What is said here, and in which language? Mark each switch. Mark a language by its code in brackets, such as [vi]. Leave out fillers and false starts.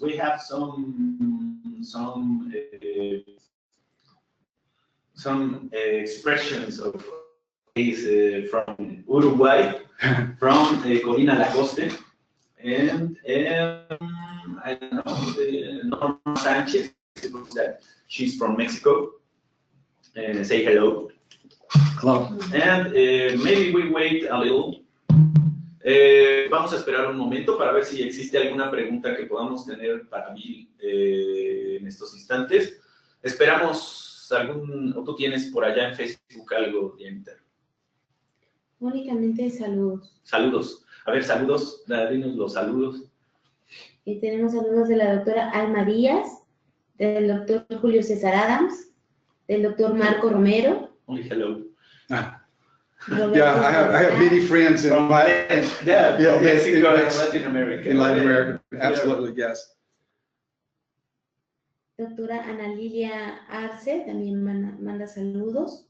[en] We have some expressions of these from Uruguay, from Corina Lacoste, and I don't know, Norma Sanchez, that she's from Mexico. Say hello. Hello. And maybe we wait a little. [es] Vamos a esperar un momento para ver si existe alguna pregunta que podamos tener para mí en estos instantes. Esperamos o tú tienes por allá en Facebook algo, Jennifer. Únicamente saludos. Saludos. A ver, saludos. Dinos los saludos. Y tenemos saludos de la doctora Alma Díaz, del doctor Julio César Adams, del doctor Marco Romero. [en] Only hello. Yeah, I have many friends in Mexico and Latin America. In Latin America, absolutely, yes. [es] Doctora Ana Lilia Arce también manda saludos.